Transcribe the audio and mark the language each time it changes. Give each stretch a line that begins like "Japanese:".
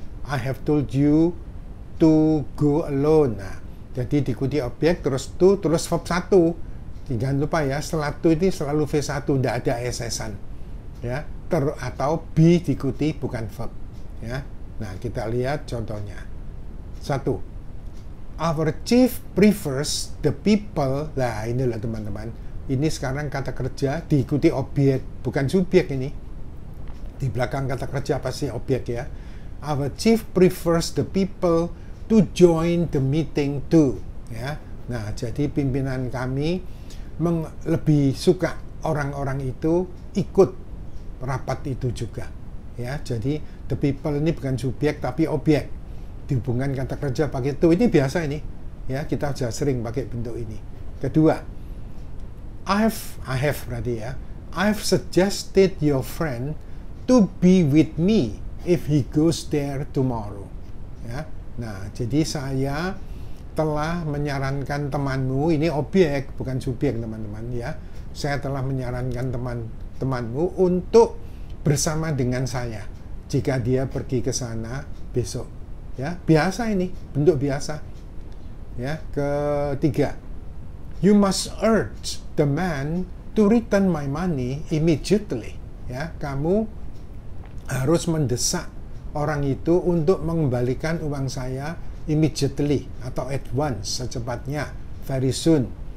English: I have told you to go alone.
Indonesian: Nah, jadi diikuti objek terus to terus verb 1. Jangan lupa ya, setelah to ini selalu V1, tidak ada SS-an. Ya, atau be diikuti bukan verb. Ya. Nah, kita lihat contohnya. 1.
English: Our chief prefers the people.
Indonesian: Nah, inilah teman-teman. Ini sekarang kata kerja diikuti objek, bukan subjek ini. Di belakang kata kerja pasti objek ya.
English: Our chief prefers the people to join the meeting too.
Indonesian: Ya. Nah, jadi pimpinan kami lebih suka orang-orang itu ikut rapat itu juga. Ya, jadi the people ini bukan subjek tapi objek. Dihubungkan kata kerja pakai to. Ini biasa ini. Ya, kita sudah sering pakai bentuk ini. Kedua,
English: I have
Indonesian: berarti ya.
English: I've suggested your friend to be with me if he goes there tomorrow.
Indonesian: Ya. Nah, jadi saya telah menyarankan temanmu, ini objek bukan subjek teman-teman ya. Saya telah menyarankan temanmu untuk bersama dengan saya jika dia pergi ke sana besok. Ya, biasa ini, bentuk biasa. Ya, ketiga.
English: You must urge the man to return my money immediately.
Indonesian: Ya, kamu harus mendesak orang itu untuk mengembalikan uang saya immediately atau
English: at once,
Indonesian: secepatnya,
English: very soon.